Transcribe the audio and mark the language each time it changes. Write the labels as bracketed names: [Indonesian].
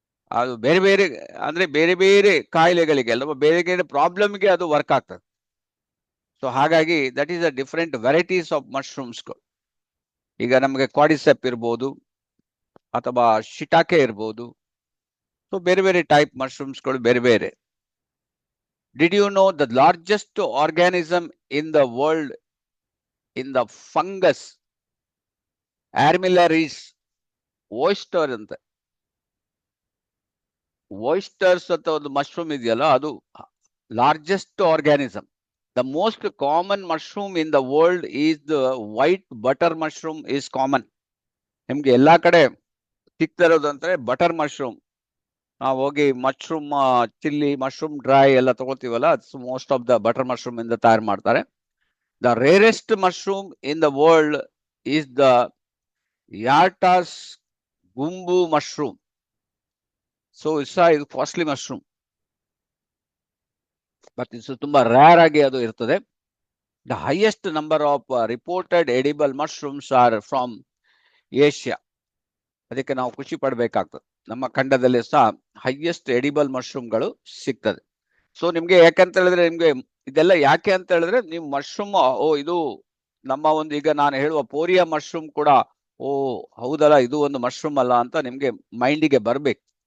[Kannada] ಅದು ಬೇರೆ ಬೇರೆ, ಅಂದ್ರೆ ಬೇರೆ ಬೇರೆ ಕಾಯಿಲೆಗಳಿಗೆ ಅಲ್ವಾ, ಬೇರೆ ಬೇರೆ ಪ್ರಾಬ್ಲಮ್ಗೆ ಅದು ವರ್ಕ್ ಆಗ್ತದೆ. ಸೊ ಹಾಗಾಗಿ [English] That is a different varieties of ಮಶ್ರೂಮ್ಸ್ಗಳು. [Kannada] ಈಗ ನಮಗೆ ಕ್ವಾಡಿಸೆಪ್ ಇರ್ಬೋದು ಅಥವಾ ಶಿಟಾಕೆ ಇರ್ಬೋದು. ಸೊ ಬೇರೆ ಬೇರೆ ಟೈಪ್ ಮಶ್ರೂಮ್ಸ್ಗಳು ಬೇರೆ ಬೇರೆ. [English] Did you know the largest organism in the world in the fungus armillaris oyster [Kannada] ಅಂತ oysters ಅಂತ ಒಂದು ಮಶ್ರೂಮ್ ಇದೆಯಲ್ಲ ಅದು largest organism. [English] The most common mushroom in the world is the white butter mushroom is common. [Kannada] ನಿಮ್ಗೆ ಎಲ್ಲಾ ಕಡೆ ಸಿಗ್ತಿರೋದು ಅಂದ್ರೆ butter mushroom. ನಾವು ಹೋಗಿ ಮಶ್ರೂಮ್ ಚಿಲ್ಲಿ ಮಶ್ರೂಮ್ ಡ್ರೈ ಎಲ್ಲ ತಗೋತೀವಲ್ಲ, most of the butter mushroom ಇಂದ ತಯಾರು ಮಾಡ್ತಾರೆ. [English] The rarest mushroom in the world is the Yartas gumbu mushroom. So it's a costly mushroom. But it's [Kannada] ತುಂಬಾ ರೇರ್ ಆಗಿ ಅದು ಇರ್ತದೆ. [English] The highest number of reported edible mushrooms are from Asia. [Kannada] ಅದಕ್ಕೆ ನಾವು ಖುಷಿ ಪಡಬೇಕಾಗ್ತದೆ. ನಮ್ಮ ಖಂಡದಲ್ಲಿ ಸಹ ಹೈಯೆಸ್ಟ್ ಎಡಿಬಲ್ ಮಶ್ರೂಮ್ಗಳು ಸಿಗ್ತದೆ. ಸೊ ನಿಮ್ಗೆ ಯಾಕಂತ ಹೇಳಿದ್ರೆ, ನಿಮ್ಗೆ ಇದೆಲ್ಲ ಯಾಕೆ ಅಂತ ಹೇಳಿದ್ರೆ, ನೀವು ಮಶ್ರೂಮ್ ಇದು ನಮ್ಮ ಒಂದು ಈಗ ನಾನು ಹೇಳುವ ಪೋರಿಯಾ ಮಶ್ರೂಮ್ ಕೂಡ ಹೌದಲ್ಲ ಇದು ಒಂದು ಮಶ್ರೂಮ್ ಅಲ್ಲ ಅಂತ ನಿಮ್ಗೆ ಮೈಂಡಿಗೆ ಬರ್ಬೇಕು.